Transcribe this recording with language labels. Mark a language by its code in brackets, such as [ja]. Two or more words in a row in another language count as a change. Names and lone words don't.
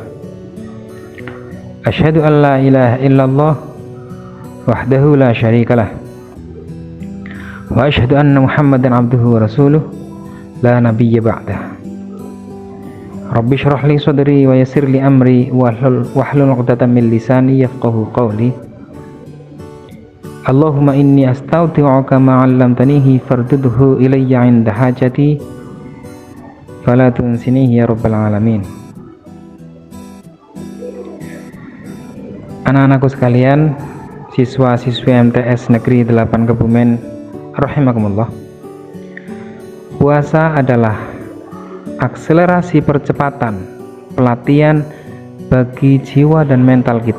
[ar] أشهد أن لا إله إلا الله وحده لا شريك له وأشهد أن محمدا عبده ورسوله لا نبي بعده. رب اشرح لي صدري ويسر لي أمري واحلل عقدة من لساني يفقهوا قولي. اللهم إني أستودعك ما علمتنيه فاردده إلي عند حاجتي فلا تنسنيه يا رب العالمين. [id] Anak-anakku sekalian, siswa-siswi MTS Negeri 8 Kebumen rahimakumullah. Puasa adalah akselerasi percepatan pelatihan bagi jiwa dan mental kita.